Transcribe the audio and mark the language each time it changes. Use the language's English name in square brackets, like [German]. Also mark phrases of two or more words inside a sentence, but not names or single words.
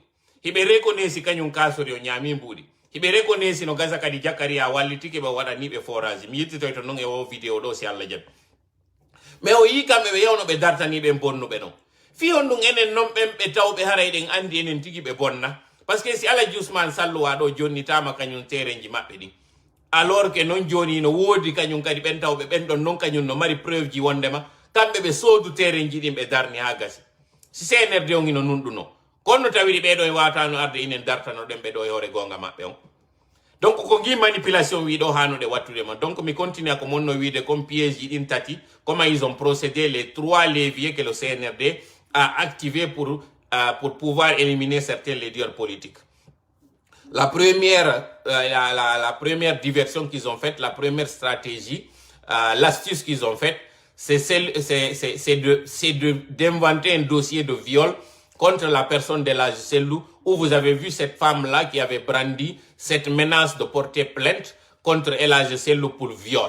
[Fula] Hiɓe reconnaisi kañum Kasori o ñaami mbuɗi. Hiɓe reconnaisi no gasa kadi Jakaria wallitiki ɓe waɗaniɓe forage. Mi yettitoy to non e o vidéo ɗo si Allah jaɓi. Mais o yi kamɓe ɓe yewno ɓe dartaniɓe bonnuɓe ɗon. Fiyon ɗum enen non ɓen ɓe tawɓe hara eɗen andi enen tigi ɓe bonna. Parce que si Alaji Ousmane Sallowa ɗo jonnitama kañum terenji maɓɓe ɗi. Alors que non joni no woodi kañum kadi ɓen tawɓe ɓen ɗon non kañum no mari preuve ji wondema kamɓe ɓe soodu terenji ɗin ɓe darni ha gasi. Si CNRD on ino nunɗuno kono tawiri ɓeɗo e watano arde inen dartano ɗen ɓe ɗo e hoore gonga maɓɓe on. Donc ko gi manipulation wiɗo hanude wattude ma. Donc mi continue ko monno wiide [French] comme piège [Fula] ɗin tati, [French] comment ils ont procédé, les 3 leviers que le CNRD a activé pour pouvoir éliminer certains leaders politiques. La première, la première diversion qu'ils ont faite, la première stratégie, l'astuce qu'ils ont faite, c'est d'inventer un dossier de viol contre la personne d'Elhadji Cellou, où vous avez vu cette femme-là qui avait brandi cette menace de porter plainte contre Elhadji Cellou pour viol.